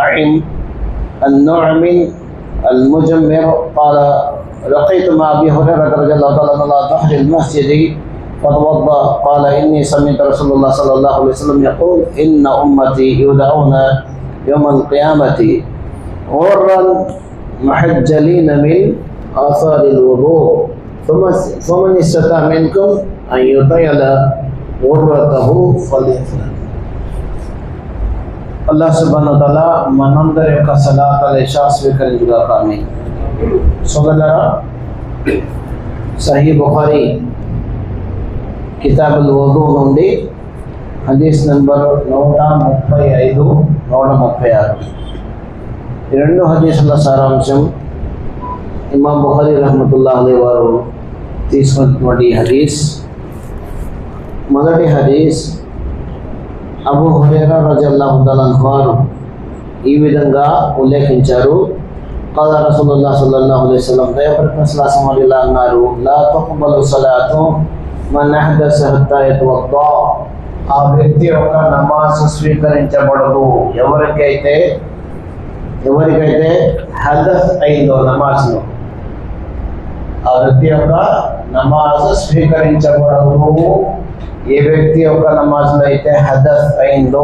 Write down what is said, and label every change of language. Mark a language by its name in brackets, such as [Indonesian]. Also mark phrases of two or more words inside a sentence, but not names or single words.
[Arabic] النعم المجمر قال لقيت مع أبي هريرة رضي الله تعالى عنه على ظهر المسجد فتوضأ قال إني سمعت رسول الله صلى الله عليه وسلم يقول إن أمتي يدعون يوم القيامة غرا محجلين من آثار الوضوء فمن استطاع منكم أن يطيل غرته فليفعل. [Telugu] అల్లాహ్ [Arabic] سبحانه وتعالى [Telugu] మనందరి యొక్క [Arabic] صلاة العشاء [Telugu] స్వీకరించుగాక. ఆమీన్. సోదరులారా, సహీ బుఖారీ కితాబుల్ వుదు నుండి హదీస్ నంబర్ 135 136 ఈ రెండు హదీసుల సారాంశం ఇమాం బుఖారీ [Arabic] رحمة الله عليه [Telugu] వారు తీసుకున్నటువంటి హదీస్. మొదటి హదీస్ అబూ హురైరా [Arabic] رضي الله تعالى عنه [Telugu] వారు ఈ విధంగా ఉల్లేఖించారు. [Arabic] قال رسول الله صلى الله عليه وسلم [Telugu] ఇలా అన్నారు [Arabic] لا تقبل صلاة من أحدث حتى يتوضأ. [Telugu] ఆ వ్యక్తి యొక్క నమాజ్ స్వీకరించబడదు ఎవరికైతే హదస్ అయిందో నమాజ్ను. ఆ వ్యక్తి యొక్క నమాజ్ స్వీకరించబడదు ఏ వ్యక్తి యొక్క నమాజ్లో అయితే హదస్ అయిందో.